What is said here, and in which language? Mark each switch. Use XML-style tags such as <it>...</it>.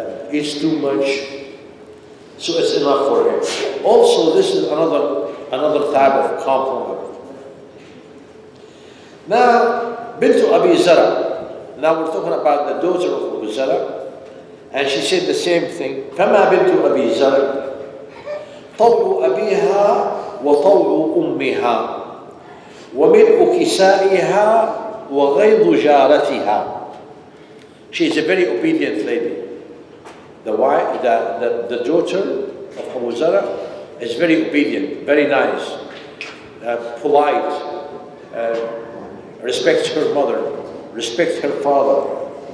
<en>eats too much, so it's enough for him. Also, this is another type of compliment. Now, Bintu Abi Zara. Now we're talking about the daughter of Abu Zara, and she said the same thing.</en> <ar>فما بنت أبي زرع طوع أبيها وطوع أمها وملء كسائها وغيظ جارتها.</ar> <en>She is a very obedient lady. The daughter of Abu Zara is very obedient, very nice, polite, respects her mother, respects her father.</en>